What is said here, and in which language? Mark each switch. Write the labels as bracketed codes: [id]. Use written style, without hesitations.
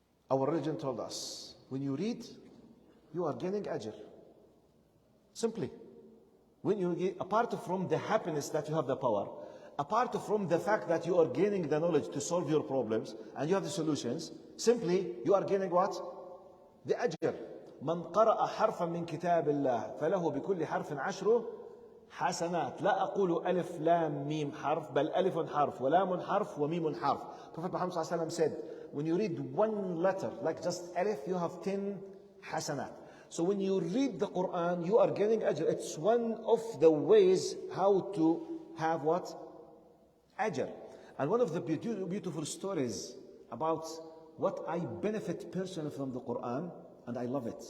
[en] Our religion told us, when you read, you are gaining ajr. Simply. When you get, apart from the happiness that you have the power, apart from the fact that you are gaining the knowledge to solve your problems and you have the solutions, simply you are gaining what? The ajr. [ar] من قرأ حرفا من كتاب الله فله بكل حرف 10 حسنات. لا أقول ألف لام ميم حرف بل ألف حرف ولام حرف وميم حرف. [en] Prophet Muhammad [ar] صلى الله عليه وسلم [en] said, when you read one letter, like just alif, you have 10 hasanat. So when you read the Quran, you are getting ajr. It's one of the ways how to have what? Ajr. And one of the beautiful stories about what I benefit personally from the Quran, and I love it.